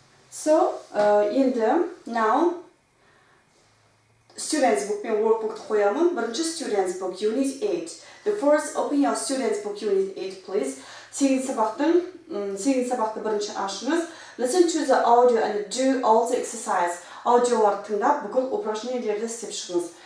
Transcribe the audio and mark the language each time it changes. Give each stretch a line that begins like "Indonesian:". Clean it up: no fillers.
English: So, now students book мен workbook қоямын. Бірінші students book unit 8. The first open your students book unit 8 please.
Kazakh: 8 сабақты бірінші ашыңыз.
English: Listen to the audio and do all the exercise.
Kazakh: Аудиоларды тыңдап, бүкіл упражнениелерді істеп шығыңыз.